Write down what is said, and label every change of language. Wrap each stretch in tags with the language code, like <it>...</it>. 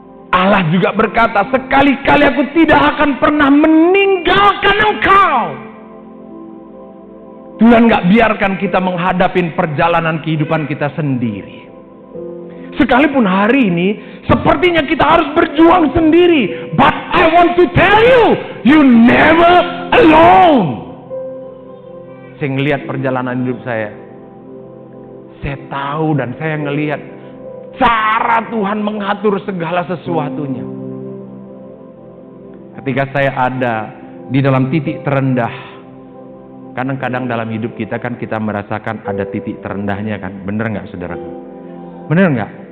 <id>Allah juga berkata, sekali-kali aku tidak akan pernah meninggalkan engkau. Tuhan gak biarkan kita menghadapi perjalanan kehidupan kita sendiri. Sekalipun hari ini Sepertinya kita harus berjuang sendiri.</id> <en>But I want to tell you, you never alone.</en> <id>Saya ngelihat perjalanan hidup saya tahu dan saya ngelihat cara Tuhan mengatur segala sesuatunya. Ketika saya ada di dalam titik terendah, kadang-kadang dalam hidup kita kan kita merasakan ada titik terendahnya kan, bener nggak saudaraku? Bener nggak?</id>